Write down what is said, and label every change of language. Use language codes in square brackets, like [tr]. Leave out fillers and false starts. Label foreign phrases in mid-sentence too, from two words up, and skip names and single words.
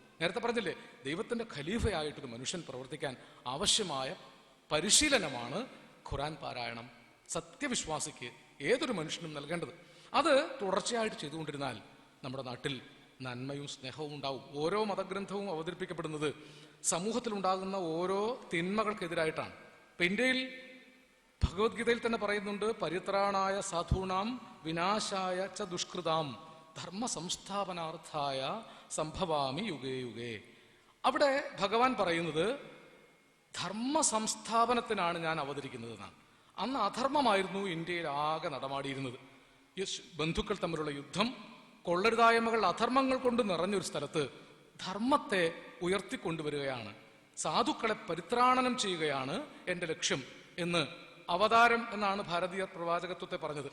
[ml] നേരത്തെ പറഞ്ഞില്ലേ, ദൈവത്തിന്റെ ഖലീഫയായിട്ടൊരു മനുഷ്യൻ പ്രവർത്തിക്കാൻ ആവശ്യമായ പരിശീലനമാണ് ഖുർആൻ പാരായണം സത്യവിശ്വാസിക്ക് ഏതൊരു മനുഷ്യനും നൽകേണ്ടത്. അത് തുടർച്ചയായിട്ട് ചെയ്തുകൊണ്ടിരുന്നാൽ നമ്മുടെ നാട്ടിൽ നന്മയും സ്നേഹവും ഉണ്ടാവും. ഓരോ മതഗ്രന്ഥവും അവതരിപ്പിക്കപ്പെടുന്നത് സമൂഹത്തിലുണ്ടാകുന്ന ഓരോ തിന്മകൾക്കെതിരായിട്ടാണ്. ഇപ്പൊ ഇന്ത്യയിൽ ഭഗവത്ഗീതയിൽ തന്നെ പറയുന്നുണ്ട്, [sa] പരിത്രാണായ സാധൂണാം വിനാശായ ച ദുഷ്കൃതാം ധർമ്മ സംസ്ഥാപനാർത്ഥായ സംഭവാമി യുഗേ യുഗേ. [ml] അവിടെ ഭഗവാൻ പറയുന്നത് ധർമ്മ സംസ്ഥാപനത്തിനാണ് ഞാൻ അവതരിക്കുന്നത് എന്നാണ്. അന്ന് അധർമ്മമായിരുന്നു ഇന്ത്യയിൽ ആകെ നടമാടിയിരുന്നത്. ബന്ധുക്കൾ തമ്മിലുള്ള യുദ്ധം, കൊള്ളരുതായ്മകൾ, അധർമ്മങ്ങൾ കൊണ്ട് നിറഞ്ഞൊരു സ്ഥലത്ത് ധർമ്മത്തെ ഉയർത്തിക്കൊണ്ടുവരികയാണ്, സാധുക്കളെ പരിത്രാണനം ചെയ്യുകയാണ് എൻ്റെ ലക്ഷ്യം എന്ന് അവതാരം എന്നാണ് ഭാരതീയ പ്രവാചകത്വത്തെ പറഞ്ഞത്.